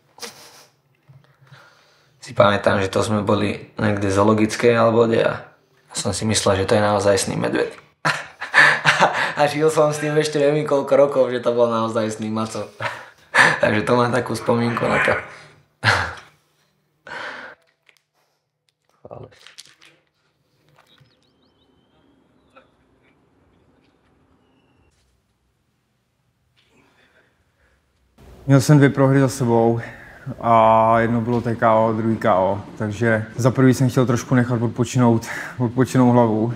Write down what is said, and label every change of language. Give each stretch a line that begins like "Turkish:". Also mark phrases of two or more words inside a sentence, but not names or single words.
Slovak: Si pamätám, že to sme boli niekde v zoologickej alebo kde a som si myslel, že to je naozajstný medveď. A žil som s tým ešte neviem koľko rokov, že to bol naozajstný maco. Takže to mám takú spomínku na to.
Czech: Měl jsem 2 prohry za sebou a jedno bylo TKO, druhý KO, takže za prvý jsem chtěl trošku nechat odpočinout hlavu.